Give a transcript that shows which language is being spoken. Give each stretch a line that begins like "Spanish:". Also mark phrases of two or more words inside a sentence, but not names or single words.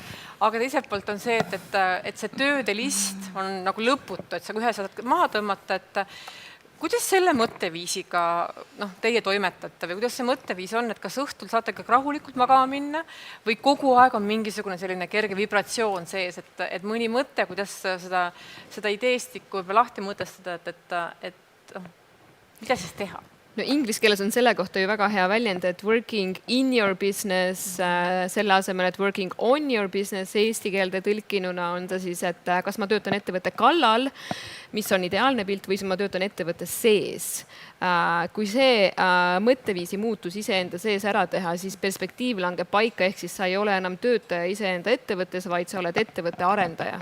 Estonian: aga teiselt poolt on see, et see tööde list on nagu lõputu, et sa ühe saad maha tõmmata, et kuidas selle mõtteviisiga teie toimetate või kuidas see mõtteviis on, et kas õhtul saate ka rahulikult magama minna või kogu aeg on mingisugune selline kerge vibratsioon sees, et mõni mõte, kuidas seda ideestikku lahti mõtestada, et mida siis teha? No inglise keeles on selle kohta ju väga hea väljend, et
English: working in your business,
Estonian: selle asemel, et
English: working on your business,
Estonian: eesti keelde tõlkinuna on ta siis, et kas ma töötan ettevõtte kallal, mis on ideaalne pilt, või ma töötan ettevõtte sees. Kui see mõtteviisi muutus iseenda sees ära teha, siis perspektiiv langeb paika, ehk siis sa ei ole enam töötaja iseenda ettevõttes, vaid sa oled ettevõtte arendaja.